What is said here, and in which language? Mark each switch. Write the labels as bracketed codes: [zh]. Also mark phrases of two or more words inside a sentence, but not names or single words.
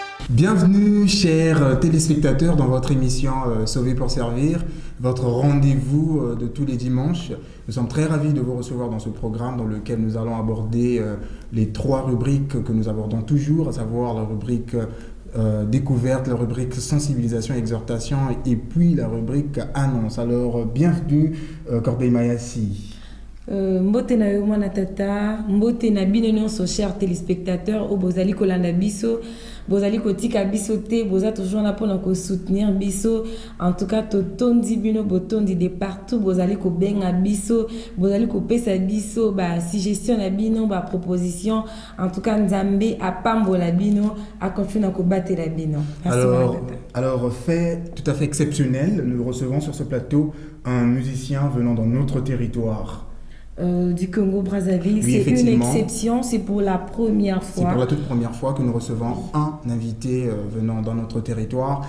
[fr] Bienvenue, chers téléspectateurs, dans votre émission Sauver pour servir, votre rendez-vous de tous les dimanches. Nous sommes très ravis de vous recevoir dans ce programme dans lequel nous allons aborder les trois rubriques que nous abordons toujours, à savoir la rubrique découverte, la rubrique sensibilisation et exhortation, et puis la rubrique annonce. Alors, bienvenue, Corbeil Mayassi. [ln] Mbote na yo mwana tata, mbote na bino nyonso [fr] chers téléspectateurs, [ln] o bozali kolanda biso, bozali kotika biso te, boza toujours na pona ko soutenir biso. [fr] En tout cas, [ln] totondi bino botondi [fr] de partout, [ln] bozali ko benga biso, bozali ko pesa biso ba suggestion na bino, ba proposition. [fr] En tout cas, [ln] Nzambe apambola bino, a continuer na ko battre la bino. [fr] Alors, fait tout à fait exceptionnel, nous recevons sur ce plateau un musicien venant dans notre territoire. Du Congo-Brazzaville, oui, c'est une exception, c'est pour la première fois. C'est pour la toute première fois que nous recevons un invité venant dans notre territoire.